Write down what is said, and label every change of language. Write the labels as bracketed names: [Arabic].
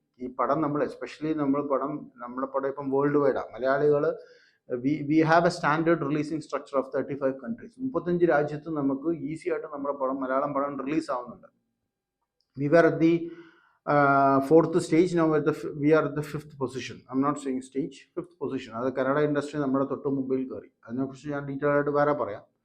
[Malayalam] ഈ പടം നമ്മൾ എസ്പെഷ്യലി നമ്മുടെ പടം ഇപ്പം വേൾഡ് വൈഡാണ്. [English] മലയാളികൾ we have a standard releasing structure of 35 countries. [Malayalam] 35 രാജ്യത്ത് നമുക്ക് ഈസി ആയിട്ട് നമ്മുടെ പടം, മലയാളം പടം റിലീസ് ആവുന്നുണ്ട്. [English] We were at the fourth stage. Now we are at the 5th position. I'm not saying stage, 5th position. [Malayalam] അത് കന്നഡ ഇൻഡസ്ട്രി നമ്മുടെ തൊട്ട് മുമ്പിൽ കയറി. അതിനെക്കുറിച്ച് ഞാൻ ഡീറ്റെയിൽ ആയിട്ട് വേറെ പറയാം.